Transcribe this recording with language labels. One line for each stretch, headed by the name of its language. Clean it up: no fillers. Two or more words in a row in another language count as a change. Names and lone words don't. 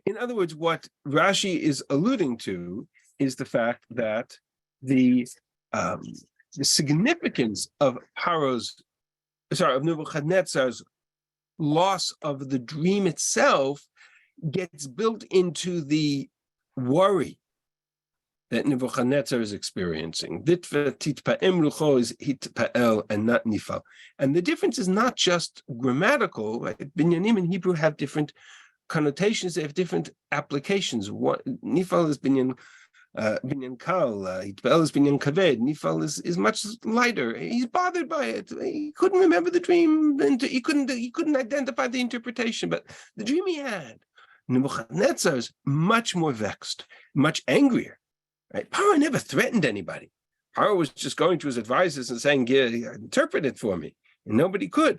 English: In other words, what Rashi is alluding to is the fact that the significance of Nebuchadnezzar's loss of the dream itself gets built into the worry that Nebuchadnezzar is experiencing.
Hebrew: Ditva titpa'em rucho
English: is hitpa'el and not nifal. And the difference is not just grammatical. Right? Binyanim in Hebrew have different connotations. They have different applications. Nifal is
Hebrew: binyan kal,
English: hitpa'el is
Hebrew: binyan kaved.
English: Nifal is much lighter. He's bothered by it. He couldn't remember the dream, and he couldn't identify the interpretation. But the dream he had, Nebuchadnezzar is much more vexed, much angrier. Right? Paro never threatened anybody. Paro was just going to his advisors and saying, "Yeah, interpret it for me," and nobody could.